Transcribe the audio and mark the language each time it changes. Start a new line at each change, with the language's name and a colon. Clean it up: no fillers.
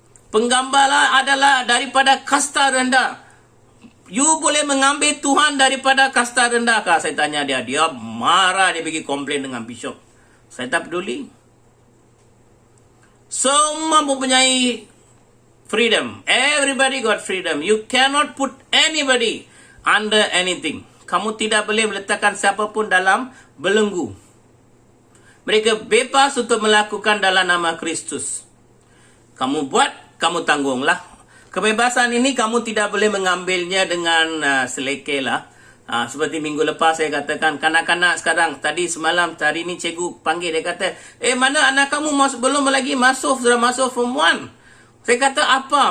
Malay: Penggembala adalah daripada kasta rendah. You boleh mengambil Tuhan daripada kasta rendah kah? Saya tanya dia. Dia marah, dia pergi komplain dengan bishop. Saya tak peduli. Semua mempunyai freedom.
English: Everybody got freedom. You cannot put anybody under anything.
Malay: Kamu tidak boleh meletakkan siapapun dalam belenggu. Mereka bebas untuk melakukan dalam nama Kristus. Kamu buat, kamu tanggunglah. Kebebasan ini kamu tidak boleh mengambilnya dengan selekeh lah. Seperti minggu lepas saya katakan, kanak-kanak sekarang, tadi semalam, hari ini cikgu panggil, dia kata, mana anak kamu belum lagi masuk, sudah masuk form 1. Saya kata, apa?